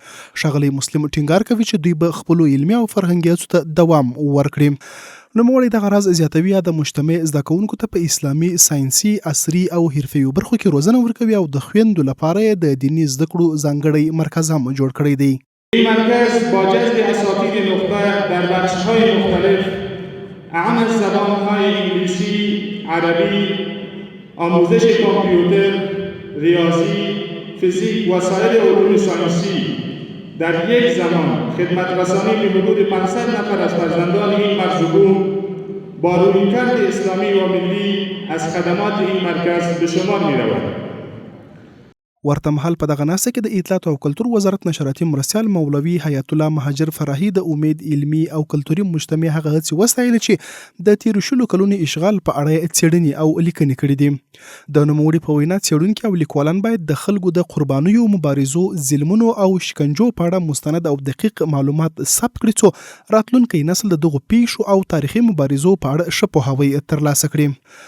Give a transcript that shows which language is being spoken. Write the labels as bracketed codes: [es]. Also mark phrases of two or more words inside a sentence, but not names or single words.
[ps] ښاغلی مسلم ټینګار کوي چې دوی به خپلو علمي او فرهنګي هڅو ته دوام ورکړي. نوموړی دغه راز زیاتوي یا د مجتمع زده کوونکو ته په اسلامي، ساینسي، عصري او حرفوي برخو کې روزنه ورکوي او د خویندو لپاره یې د دیني زده کړو ځانګړی مرکز هم جوړ کړی دی. [fa] این مرکز با جذب اساتید نخبه در بخش‌های مختلف اهم از زبان‌های انگلیسی، عربی، آموزش کامپیوتر، ریاضی، فیزیک و سایر علوم ساینسی در یک زمان خدمت رسانی به حدود 500 نفر از فرزندان این مرزبون با رویکرد اسلامی و ملی از خدمات این مرکز به شمار می‌روند. [ps] ورته مهال په دغه ناسته کې د اطلاعات او کلتور وزارت نشراتي مرستیال مولوي حیات الله مهاجر فراهي د امید علمي او کلتوري مجتمع هغه هڅې وستایلې چې د تیرو شلو کلونو اشغال په اړه یې څېړنې او لیکنې کړي دي. د نوموړي په وینا څېړونکي او لیکوالان باید د خلکو د قربانیو، مبارزو، ظلمونو او شکنجو په اړه مستند او دقیق معلومات ثبت کړي څو راتلونکی نسل د دغو پیښو او تاریخي مبارزو په اړه ښه پوهاوی ترلاسه کړي.